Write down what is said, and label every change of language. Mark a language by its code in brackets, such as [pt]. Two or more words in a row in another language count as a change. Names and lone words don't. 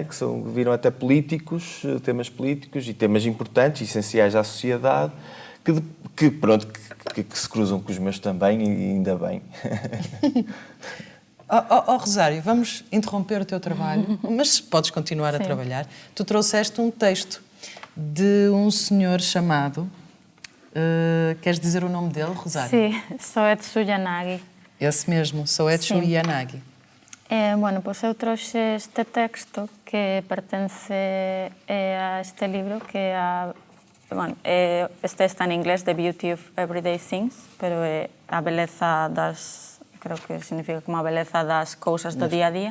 [pt] Que viram até políticos, temas políticos e temas importantes, essenciais à sociedade, que se cruzam com os meus também, e ainda bem. Rosário, vamos interromper o teu trabalho, mas podes continuar a trabalhar. Tu trouxeste um texto de um senhor chamado... queres dizer o nome dele, Rosário? [gl] Sí, Soetsu Yanagi. [pt] Esse mesmo, Soetsu Yanagi. [gl] Bueno, pois eu trouxe este texto que pertence a este libro que é este está en inglés, The Beauty of Everyday Things, pero é a beleza das, creo que significa como a beleza das cousas do día a día.